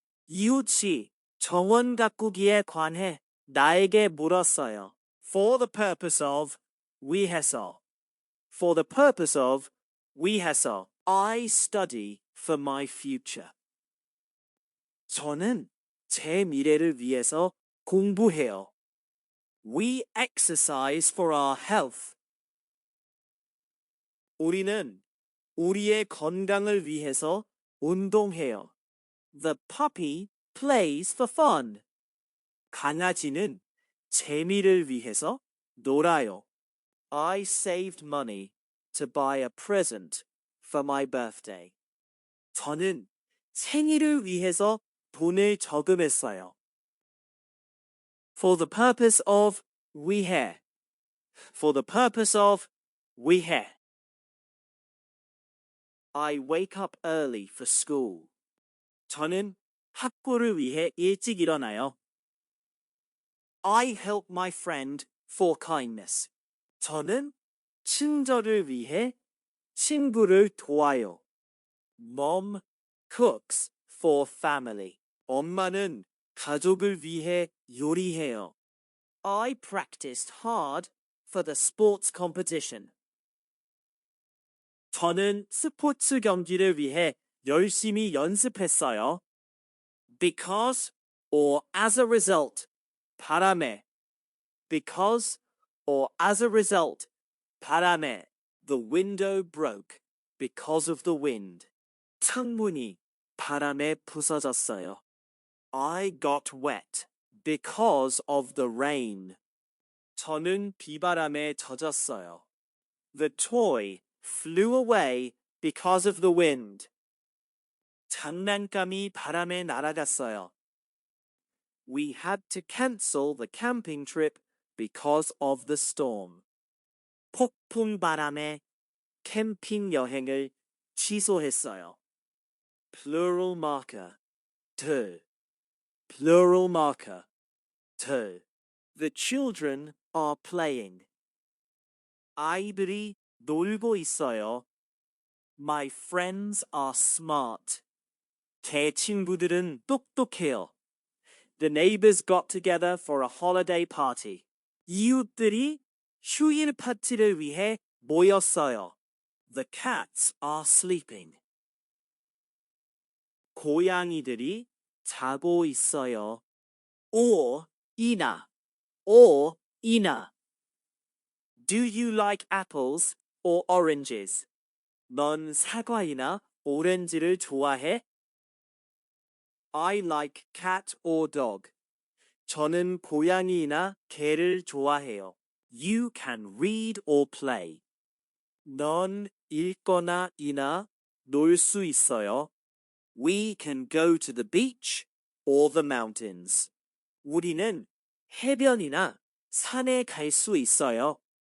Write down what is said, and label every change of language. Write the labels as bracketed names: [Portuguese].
[Korean] 이웃이 정원 가꾸기에 관해 나에게 물었어요. [English] For the purpose of 위해서. For the purpose of 위해서. I study for my future. [Korean] 저는 제 미래를 위해서 공부해요. [English] We exercise for our health. [Korean] 우리는 우리의 건강을 위해서 운동해요. [English] The puppy plays for fun. [Korean] 강아지는 재미를 위해서 놀아요. [English] I saved money to buy a present for my birthday. [Korean] 저는 생일을 위해서 돈을 저금했어요. [English] For the purpose of 위해. For the purpose of 위해. I wake up early for school. [Korean] 저는 학교를 위해 일찍 일어나요. [English] I help my friend for kindness. [Korean] 저는 친절을 위해 친구를 도와요. [English] Mom cooks for family. [Korean] 엄마는 가족을 위해 요리해요. [English] I practiced hard for the sports competition. [Korean] 저는 스포츠 경기를 위해 열심히 연습했어요. [English] Because or as a result. 바람에. Because or as a result. 바람에. The window broke because of the wind. [Korean] 창문이 바람에 부서졌어요. [English] I got wet because of the rain. [Korean] 저는 비바람에 젖었어요. [English] The toy flew away because of the wind. [Korean] 장난감이 바람에 날아갔어요. [English] We had to cancel the camping trip because of the storm. [Korean] 폭풍 바람에 캠핑 여행을 취소했어요. [English] Plural marker, 둘. Plural marker, 둘. The children are playing. [Korean] 아이들이 놀고 있어요. [English] My friends are smart. [Korean] 제 친구들은 똑똑해요. [English] The neighbors got together for a holiday party. [Korean] 이웃들이 휴일 파티를 위해 모였어요. [English] The cats are sleeping. [Korean] 고양이들이 자고 있어요. [English] or 이나. Do you like apples or oranges? [Korean] 넌 사과이나 오렌지를 좋아해? [English] I like cat or dog. [Korean] 저는 고양이나 개를 좋아해요. [English] You can read or play. [Korean] 넌 읽거나 이나 놀 수 있어요. [English] We can go to the beach or the mountains. [Korean] 우리는 해변이나 산에 갈 수 있어요.